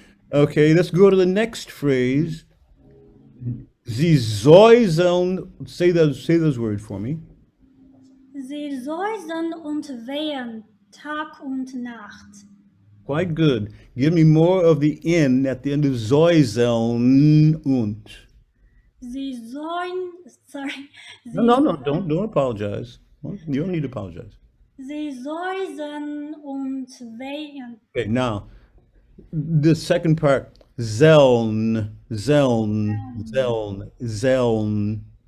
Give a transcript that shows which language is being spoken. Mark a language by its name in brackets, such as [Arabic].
[English] Okay, let's go to the next phrase. Sie säuseln, say those words for me. [German] Sie säuseln und wehen Tag und Nacht. [English] Quite good. Give me more of the in at the end of Säuseln und. [German] Sie sollen, [English] sorry, No, don't apologize. Well, you don't need to apologize. [German] sie säusen und wehen. [English] Okay, now the second part, Zeln, Zeln, Zeln, Zeln,